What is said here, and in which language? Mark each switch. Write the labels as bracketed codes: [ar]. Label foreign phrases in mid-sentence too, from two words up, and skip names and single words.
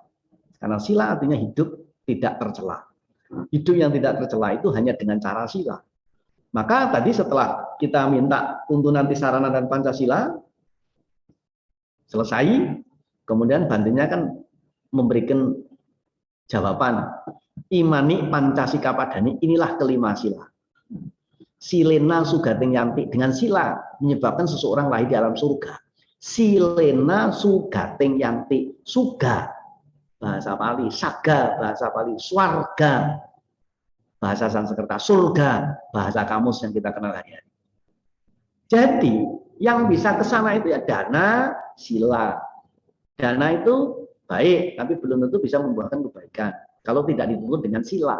[id] Karena sila artinya hidup tidak tercela. Hidup yang tidak tercela itu hanya dengan cara sila. Maka tadi setelah kita minta tuntunan Tisarana dan Pancasila, selesai, kemudian Bantenya kan memberikan jawaban. [pi] Imani Pancasila padani, [id] inilah kelima sila. [pi] Silena sugating yanti, [id] dengan sila menyebabkan seseorang lahir di alam surga. [pi] Silena sugating yanti, [id] suga bahasa Pali, saga bahasa Pali, swarga bahasa Sanskerta, surga bahasa kamus yang kita kenal hari-hari. Jadi yang bisa ke sana itu ya dana, sila. Dana itu baik, tapi belum tentu bisa membuahkan kebaikan kalau tidak dituntut dengan sila.